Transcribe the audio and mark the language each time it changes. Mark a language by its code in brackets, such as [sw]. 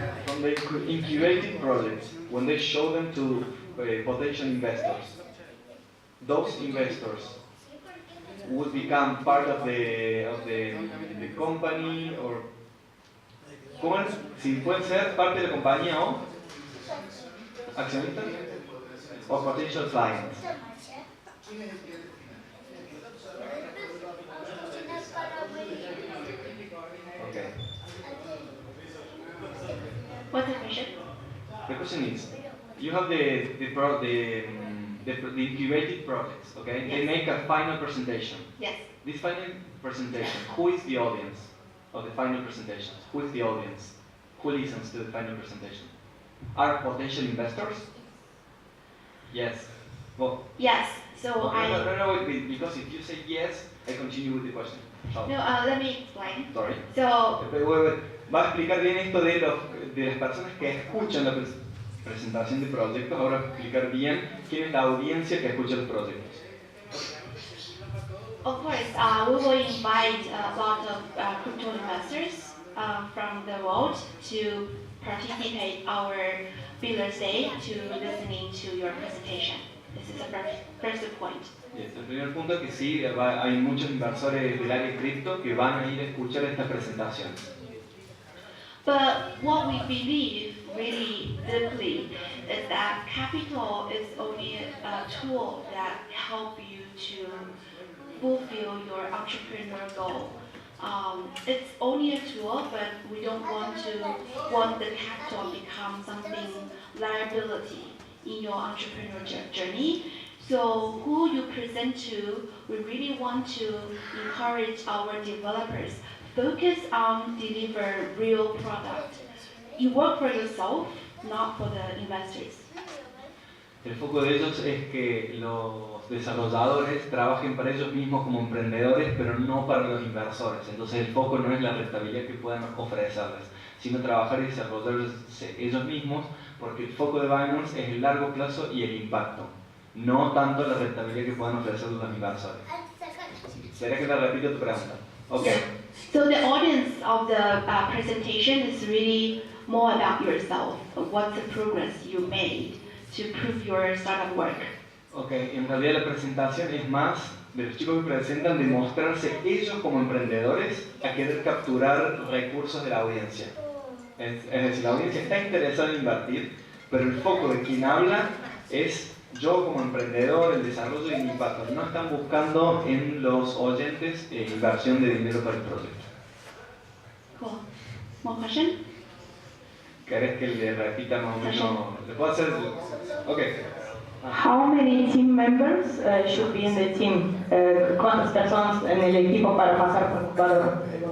[en] From the incubated projects, when they show them to potential investors, those investors would become part of the company or [es] ¿cómo es? Si pueden ser parte de la compañía o accionistas o [en] potential clients. Okay. What's the question? The question is, you have the incubated projects, okay? They Yes. make a final presentation. Yes. This final presentation, who is the audience of the final presentation? Who is the audience? Who listens to the final presentation? Are potential investors? Yes. Well, Yes. So no, because if you say yes, I continue with the question. Oh, No, let me explain. sorry. So, [es] Va a explicar bien esto de las personas que escuchan la presentación de proyectos. Ahora va a explicar bien quién es la audiencia que escucha los proyectos. [en] of course, we will invite a lot of crypto investors from the world to participate our Billers Day to listening to your presentation. This is the first point. [es] Yes, el primer punto es que sí, hay muchos inversores del área cripto que van a ir a escuchar esta presentación. [en] But what we believe really deeply is that capital is only a tool that help you to fulfill your entrepreneur goal. It's only a tool, but we don't want the capital become something liability in your entrepreneur journey. So who you present to, we really want to encourage our developers focus on deliver real product. You work for yourself, not for the investors. [es] El foco de ellos es que los desarrolladores trabajen para ellos mismos como emprendedores, pero no para los inversores. Entonces el foco no es la rentabilidad que puedan ofrecerles, sino trabajar y desarrollarse ellos mismos, porque el foco de Binance es el largo plazo y el impacto, no tanto la rentabilidad que puedan ofrecer los inversores. ¿Será que te repito tu pregunta? [en] Okay. So the audience of the presentation is really more about yourself. What's the progress you made to prove your startup work? [es] Okay, en realidad la presentación es más de los chicos que presentan de mostrarse ellos como emprendedores a querer capturar recursos de la audiencia. Es decir, la audiencia está interesada en invertir, pero el foco de quien habla es yo como emprendedor, el desarrollo y el impacto. No están buscando en los oyentes inversión de dinero para el proyecto. [en] Cool. More question? [es] ¿Querés que le repita más o menos? ¿Le puedo hacer? Ok. [en] How many team members should be in the team? [es] ¿Cuántas personas en el equipo para pasar por jugador?